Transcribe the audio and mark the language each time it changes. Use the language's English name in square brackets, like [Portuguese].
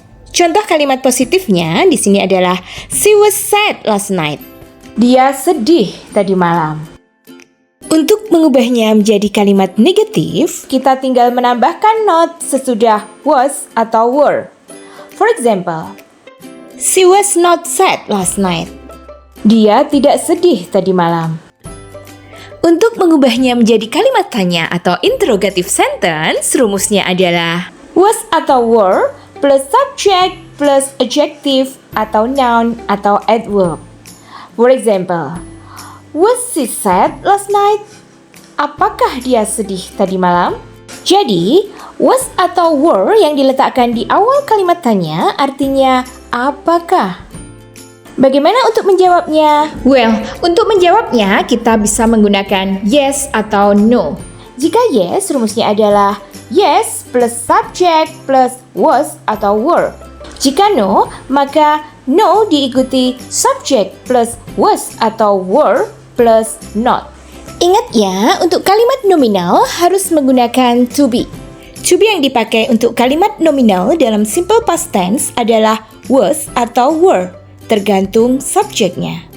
[Indonesian] Contoh kalimat positifnya di sini adalah [English] she was sad last night. [Indonesian] Dia sedih tadi malam. Untuk mengubahnya menjadi kalimat negatif, kita tinggal menambahkan not sesudah was atau were. [English] For example, she was not sad last night. [Indonesian] Dia tidak sedih tadi malam. Untuk mengubahnya menjadi kalimat tanya atau interrogative sentence, rumusnya adalah was atau were plus subject plus adjective atau noun atau adverb. [English] For example, was she sad last night? [Indonesian] Apakah dia sedih tadi malam? Jadi, was atau were yang diletakkan di awal kalimat tanya artinya apakah? Bagaimana untuk menjawabnya? Well, untuk menjawabnya kita bisa menggunakan yes atau no. Jika yes, rumusnya adalah yes plus subject plus was atau were. Jika no, maka no diikuti subject plus was atau were plus not. Ingat ya, untuk kalimat nominal harus menggunakan to be. To be yang dipakai untuk kalimat nominal dalam simple past tense adalah was atau were, tergantung subjeknya.